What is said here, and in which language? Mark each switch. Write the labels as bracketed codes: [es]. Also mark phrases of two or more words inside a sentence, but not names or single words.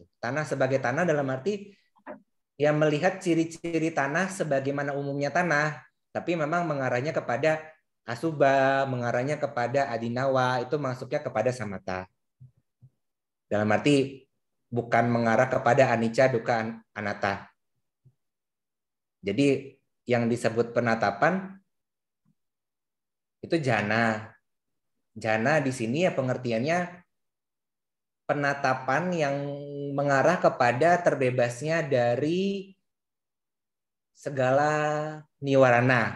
[id] Tanah sebagai tanah dalam arti ya melihat ciri-ciri tanah sebagaimana umumnya tanah, tapi memang mengarahnya kepada Asubha, mengarahnya kepada Adinawa, itu masuknya kepada samatha. Dalam arti bukan mengarah kepada [pi] anicca, dukkha, anatta. [id] Jadi yang disebut penatapan itu jhana. Jhana di sini ya pengertiannya penatapan yang mengarah kepada terbebasnya dari segala niwarana.